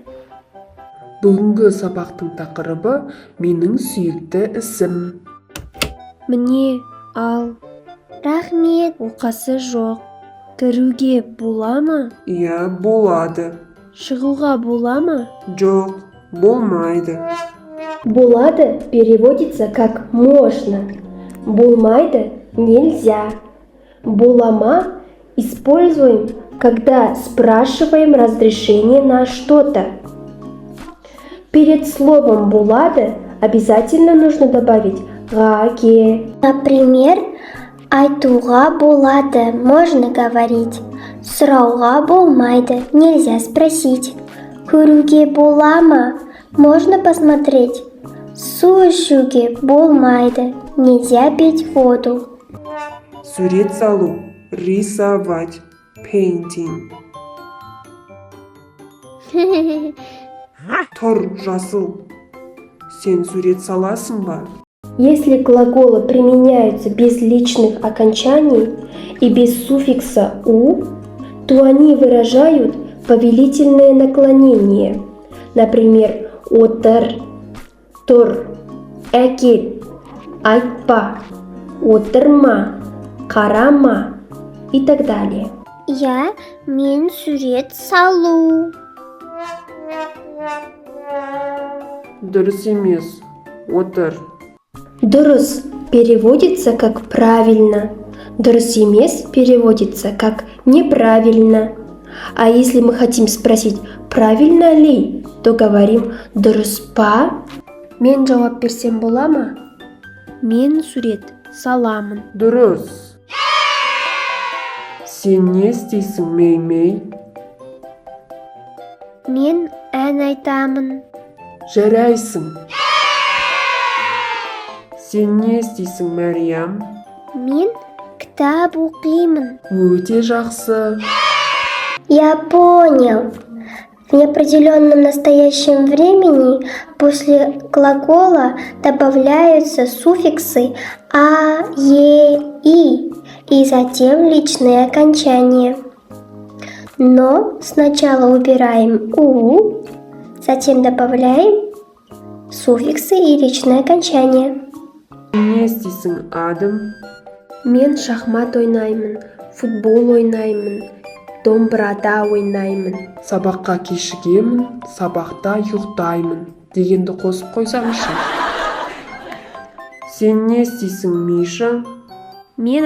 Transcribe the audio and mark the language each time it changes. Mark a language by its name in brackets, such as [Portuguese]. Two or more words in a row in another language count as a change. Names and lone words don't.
[Kazakh] Бүгінгі сабақтың тақырыбы менің сүйікті ісім. Міне, ал. Рахмет. Оқасы жоқ. Кіруге бола ма? Иә, болады. Шығуға бола ма? Жоқ, болмайды. [Russian] Болады переводится как «можно». Болмайды – нельзя. Болама используем, когда спрашиваем разрешение на что-то. Перед словом «болады» обязательно нужно добавить «гаке». Например, [Kazakh] айтуға болады, [Russian] можно говорить. [Kazakh] Сұрауға болмайды, [Russian] нельзя спросить. [Kazakh] Көруге бола ма? [Russian] Можно посмотреть. [Kazakh] Су ішуге болмайды, [Russian] нельзя пить воду. [Kazakh] Сурет салу, рисовать, painting. Тұр, жасыл. Сен сурет саласың ба? [Russian] Если глаголы применяются без личных окончаний и без суффикса «у», то они выражают повелительное наклонение. Например, [Kazakh] «отыр», «тұр», «әкел», «айтпа», «отырма», «қарама» [Russian] и так далее. [Kazakh] Я мен сурет салу. Дұрыс емес. Отыр. [Russian] Дұрыс переводится как «правильно», [Kazakh] дұрыс емес [Russian] переводится как «неправильно». А если мы хотим спросить «правильно ли?», то говорим [Kazakh] «дұрыс па?». Мен жауап берсем бола ма? Мен сурет саламын. Дұрыс. Сен не істейсің, мей-мей? Мен ән айтамын. Жарайсың. Сен не істейсің, Мәриям? Мен кітап оқимын. Өте жақсы. [Russian] Я понял. В неопределенном настоящем времени после глагола добавляются суффиксы «а», «е», и затем личные окончания. Но сначала убираем «у», затем добавляем суффиксы и личные окончания. [Kazakh] Не істейсің, Адым? Мен шахмат ойнаймын, футбол ойнаймын, домбырада ойнаймын. Сабаққа кешігемін, сабақта ұйықтаймын дегенді қосып қойсаңызшы. Сен не істейсің, Миша?